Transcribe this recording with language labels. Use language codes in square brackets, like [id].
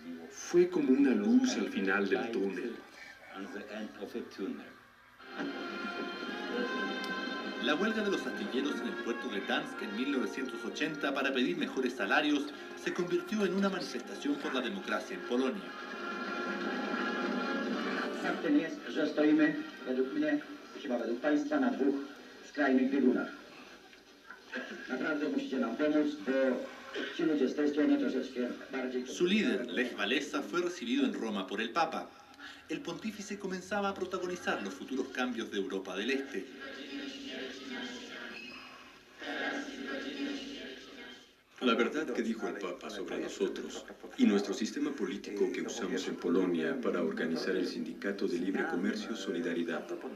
[es] Fue como una luz al final del túnel. La huelga de los astilleros en el puerto de Gdansk en 1980 para pedir mejores salarios se convirtió en una manifestación por la democracia en Polonia. [pl] Faktem jest, że stoimy według mnie, chyba według Państwa, na dwóch skrajnych biegunach. Naprawdę musicie nam pomóc, bo ci ludzie z tej strony troszeczkę bardziej... [es] Su líder, Lech Walesa, fue recibido en Roma por el Papa. El pontífice comenzaba a protagonizar los futuros cambios de Europa del Este. La verdad que dijo el Papa sobre nosotros y nuestro sistema político que usamos en Polonia para organizar el Sindicato de Libre Comercio Solidaridad.